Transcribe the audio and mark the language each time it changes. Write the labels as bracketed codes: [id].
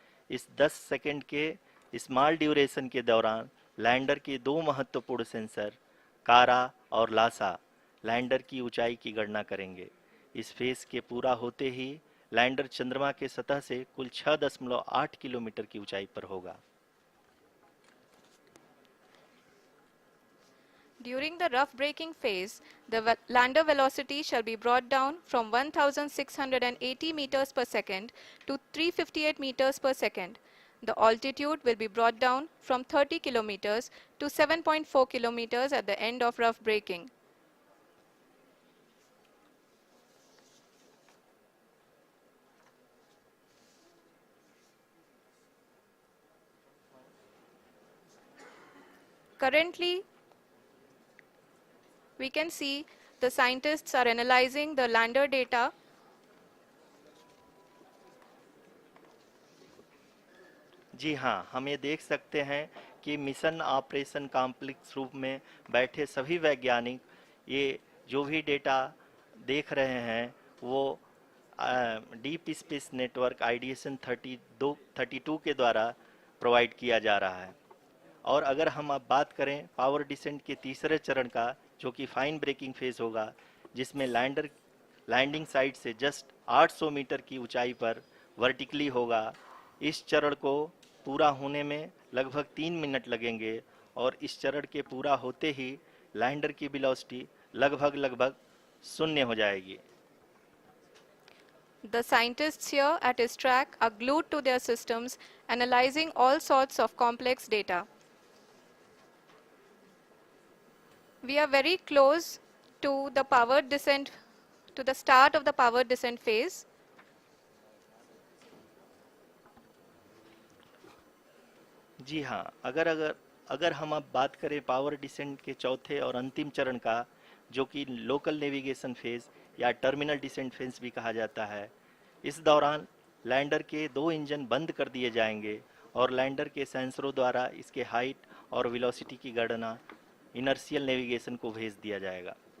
[hi] इस 10 सेकंड के small duration के दौरान लैंडर के 2 महत्वपूर्ण सेंसर कारा और लासा लैंडर की ऊंचाई की गणना करेंगे। इस फेज के पूरा होते ही लैंडर चंद्रमा के सतह से कुल 6.8 किलोमीटर की ऊंचाई पर होगा। [en] During the rough braking phase, the lander velocity shall be brought down from 1680 meters per second to 358 meters per second. The altitude will be brought down from 30 kilometers to 7.4 kilometers at the end of rough braking. Currently, we can see the scientists are analyzing the lander data. [hi] जी हाँ, हम ये देख सकते हैं कि mission operation complex रूप में बैठे सभी वैज्ञानिक ये जो भी डेटा देख रहे हैं वो डीप स्पेस नेटवर्क IDSN 32 के द्वारा प्रोवाइड किया जा रहा है। और अगर हम अब बात करें पावर डिसेंट के तीसरे चरण का, जो कि फाइन ब्रेकिंग फेज होगा, जिसमें लैंडिंग साइट से जस्ट 800 मीटर की ऊंचाई पर वर्टिकली होगा। इस चरण को पूरा होने में लगभग 3 मिनट लगेंगे और इस चरण के पूरा होते ही लैंडर की वेलोसिटी लगभग शून्य हो जाएगी। [en] The scientists here at ISTRAC are glued to their systems, analyzing all sorts of complex data. We are very close to the powered descent, to the start of the powered descent phase. [hi] जी हाँ, अगर अगर अगर हम अब बात करें power descent के चौथे और अंतिम चरण का, जो कि लोकल नेविगेशन फेज या टर्मिनल डिसेंट फेज भी कहा जाता है, इस दौरान लैंडर के दो इंजन बंद कर दिए जाएंगे और लैंडर के सेंसरों द्वारा इसके हाइट और वेलोसिटी की गणना इनर्शियल नेविगेशन को भेज दिया जाएगा।